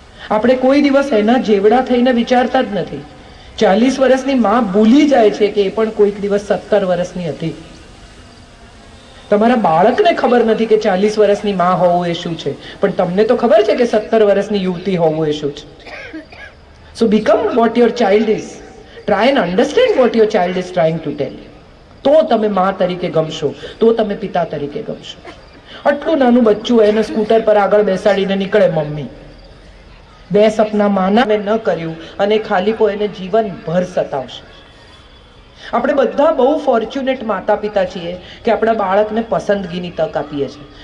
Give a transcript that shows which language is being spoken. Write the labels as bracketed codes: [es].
[gu] આપણે કોઈ દિવસ એના જેવડા થઈને વિચારતા જ નથી. 40 વર્ષની માં ભૂલી જાય છે કે એ પણ કોઈક દિવસ 17 વર્ષની હતી. તમારા બાળકને ખબર નથી કે 40 વર્ષની માં હોવું એ શું છે, પણ તમને તો ખબર છે કે 17 વર્ષની યુવતી હોવું એ શું છે. [en] So become what your child is. Try and understand what your child is trying to tell you. [gu] તો તમે માં તરીકે ગમશો, તો તમે પિતા તરીકે ગમશો. આટલું નાનું બચ્ચું એને સ્કૂટર પર આગળ બેસાડીને નીકળે મમ્મી, 2 સપના માના મેં ન કર્યું અને ખાલીપો એને જીવનભર સતાવશે. આપણે બધા બહુ ફોર્ચ્યુનેટ માતા પિતા છીએ કે આપણા બાળકને પસંદગીની તક આપીએ છીએ.